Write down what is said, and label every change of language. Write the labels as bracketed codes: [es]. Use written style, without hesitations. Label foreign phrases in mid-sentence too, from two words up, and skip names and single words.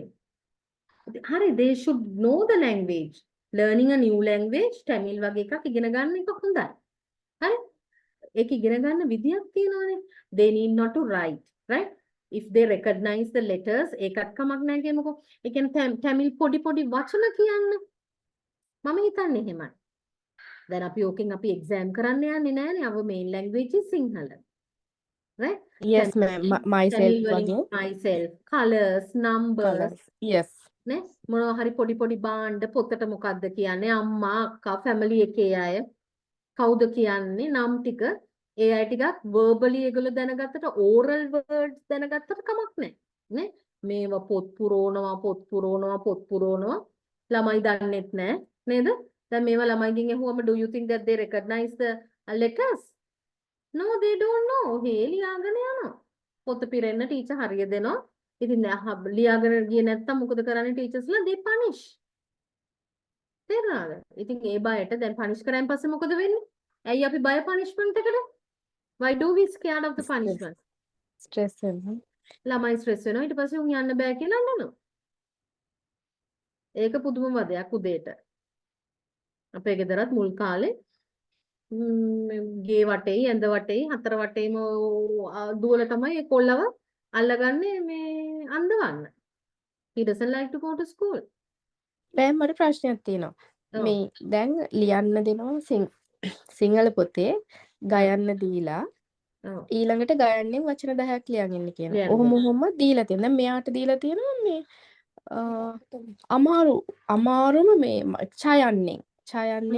[si] හරි, [en] they should know the language. Learning a new language, [si] Tamil වගේ එකක් ඉගෙන ගන්න එක හොඳයි. හරි? ඒක ඉගෙන ගන්න විදියක් තියෙනවානේ. [en] They need not to write, right? If they recognize the letters, [si] ඒකත් කමක් නැහැ කියමුකෝ. ඒ කියන්නේ Tamil පොඩි පොඩි වචන කියන්න. මම හිතන්නේ එහෙමයි. දැන් අපි ඕකෙන් අපි exam කරන්න යන්නේ නැහැනේ. [en] Our main language is Sinhala. Right? Yes ma'am. Myself [si] Tamil වලින් වගේ. [en] myself, colors, numbers, Colors. Yes. [si] නේ? මොනවා හරි පොඩි පොඩි බාණ්ඩ පොතට මොකද්ද කියන්නේ? අම්මා, අක්කා, family එකේ අය කවුද කියන්නේ? නම් ටික ඒ අය ටිකක් verbally ඒගොල්ලෝ දැනගත්තට [en] oral words [si] දැනගත්තට කමක් නැහැ. නේ? මේවා පොත් පුරවනවා ළමයි දන්නෙත් නැහැ. නේද? දැන් මේවා ළමයිගෙන් අහුවම [en] do you think that they recognize the letters? No, they don't know. [si] ඔහේ ලියාගෙන යනවා. පොත පිරෙන්න ටීචර් හරිය දෙනවා. ඉතින් ලියාගෙන ගියේ නැත්තම් මොකද කරන්නේ ටීචර්ස්ලා? [en] they punish. [si] තේරුණාද? ඉතින් ඒ බයට දැන් punish කරාන් පස්සේ මොකද වෙන්නේ? ඇයි අපි බය punishment එකට? [en] Why do we scared of the punishment? [si] Stress වෙනවා. ළමයි stress වෙනවා. ඊට පස්සේ උන් යන්න බෑ කියලා අඬනවා. ඒක පුදුම වදයක් උදේට. අපේ ගෙදරත් මුල් කාලේ ගේ වටේයි ඇඳ වටේයි හතර වටේම දුවල තමයි ඒ කොල්ලව අල්ලගන්නේ මේ අඳවන්න. [en] He doesn't like to go to school. [si] මෑම් මට ප්‍රශ්නයක් තියෙනවා. ඔව්. මේ දැන් ලියන්න දෙනවා සිංහල පොතේ ගයන්න දීලා ඔව්. ඊළඟට ගයන්නේ වචන 10ක් ලියන් ඉන්න කියනවා. ලියන්න ඔහොම දෙනවා. ඔහොම දීලා තියෙනවා. දැන් මෙයාට දීලා තියෙනවා මේ අමාරුම මේ ඡයන්නේ.